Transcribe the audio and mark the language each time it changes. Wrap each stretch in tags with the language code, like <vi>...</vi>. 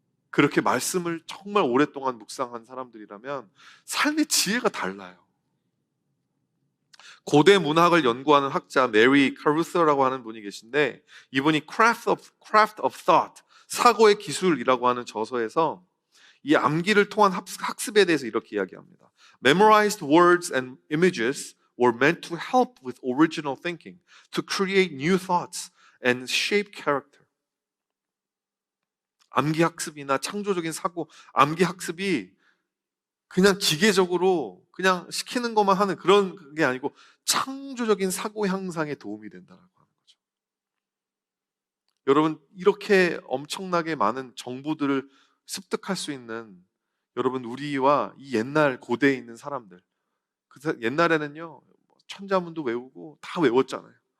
<ko>그렇게 말씀을 정말 오랫동안 묵상한 사람들이라면 삶의 지혜가 달라요. 고대 문학을 연구하는 학자 메리 카루소라고 하는 분이 계신데, 이분이 Craft of Thought, 사고의 기술이라고 하는 저서에서 이 암기를 통한 학습에 대해서 이렇게 이야기합니다.</ko> <en>Memorized words and images were meant to help with original thinking, to create new thoughts and shape character.</en> <ko>암기 학습이나 창조적인 사고, 암기 학습이 그냥 기계적으로 그냥 시키는 것만 하는 그런 게 아니고 창조적인 사고 향상에 도움이 된다고 하는 거죠. 여러분, 이렇게 엄청나게 많은 정보들을 습득할 수 있는, 여러분, 우리와 이 옛날 고대에 있는 사람들, 옛날에는요, 천자문도 외우고 다 외웠잖아요.</ko>